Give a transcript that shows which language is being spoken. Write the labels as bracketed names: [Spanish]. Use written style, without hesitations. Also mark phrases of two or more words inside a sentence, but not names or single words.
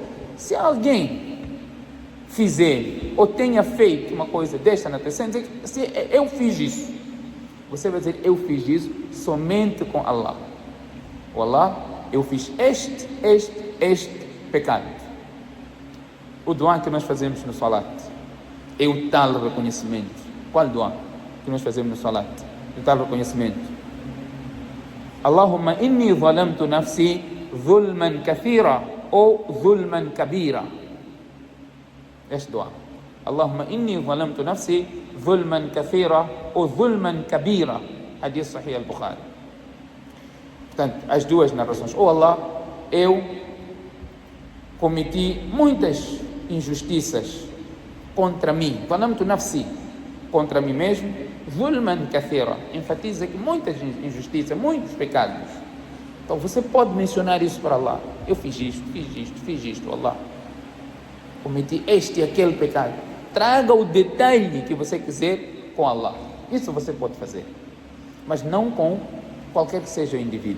[Portuguese] Se alguém fizer ou tenha feito uma coisa desta na terceira, dizer que se eu fiz isso, você vai dizer, eu fiz isso somente com Allah. O Allah, eu fiz este pecado. O dua que nós fazemos no salat é o tal reconhecimento. Qual dua que nós fazemos no salat? O tal reconhecimento. [Arabic] اللهم إني ظلمت نفسي ظلما كثيرا ou ظلما كبيرا. [Portuguese] Este dua. [Arabic] اللهم إني ظلمت نفسي ظلما كثيرا ou ظلما كبيرا. [Portuguese] Hadith Sahih al-Bukhari. Portanto, as duas narrações. Oh Allah, eu cometi muitas injustiças contra mim. [Arabic] ظلمت نفسي, [Portuguese] contra mim mesmo. [Arabic] ظلما كثيرا, [Portuguese] enfatiza que muitas injustiças, muitos pecados. Então você pode mencionar isso para Allah. Eu fiz isto, Allah. Cometi este e aquele pecado. Traga o detalhe que você quiser com Allah. Isso você pode fazer. Mas não com qualquer que seja o indivíduo.